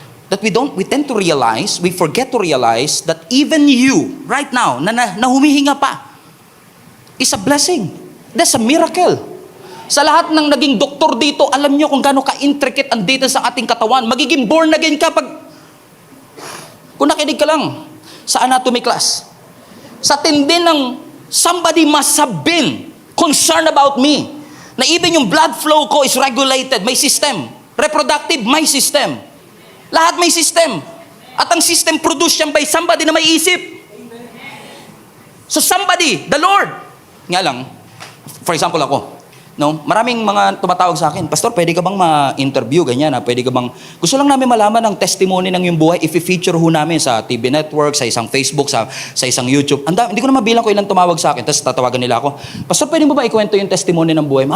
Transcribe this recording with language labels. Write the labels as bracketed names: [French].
[English] That we tend to realize, we forget to realize that even you, right now, [Filipino] na humihinga pa, [English] is a blessing. That's a miracle. [Filipino] Sa lahat ng naging doktor dito, alam nyo kung gaano ka-intricate ang data sa ating katawan. Magiging born again ka kung nakinig ka lang sa anatomy class. Sa tindi ng [English] somebody must have been concerned about me. [Filipino] Na even yung blood flow ko [English] is regulated, [Filipino] may system. Reproductive, may system. Lahat may system. At ang system produced yan by somebody na may isip. [English] So somebody, the Lord. [Filipino] Nga lang, for example ako, maraming mga tumatawag sa akin, Pastor, pwede ka bang ma-interview, ganyan, pwede ka bang, gusto lang namin malaman ang testimony ng iyong buhay, i-feature ho namin sa TV network, sa isang Facebook, sa isang YouTube. Hindi ko na mabilang ko ilang tumawag sa akin, tapos tatawagan nila ako, Pastor, pwede mo ba ikwento yung testimony ng buhay mo?